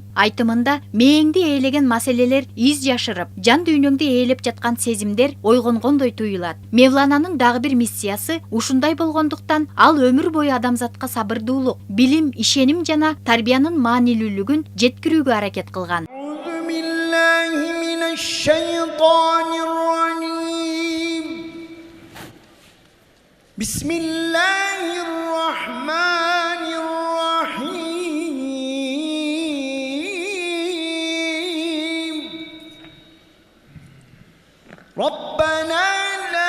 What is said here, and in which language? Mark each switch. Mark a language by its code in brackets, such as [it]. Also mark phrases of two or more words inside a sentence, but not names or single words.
[ky] Айтымында мээңди ээлеген маселелер из жашырып, жан дүйнөңдү ээлеп жаткан сезимдер ойгонгондой туюлат. Мевлананын дагы бир миссиясы ушундай болгондуктан ал өмүр бою адамзатка сабырдуулук, билим, ишеним жана тарбиянын маанилүүлүгүн жеткирүүгө аракет кылган. [ar] الشيطان الرجيم بسم الله الرحمن الرحيم ربنا لا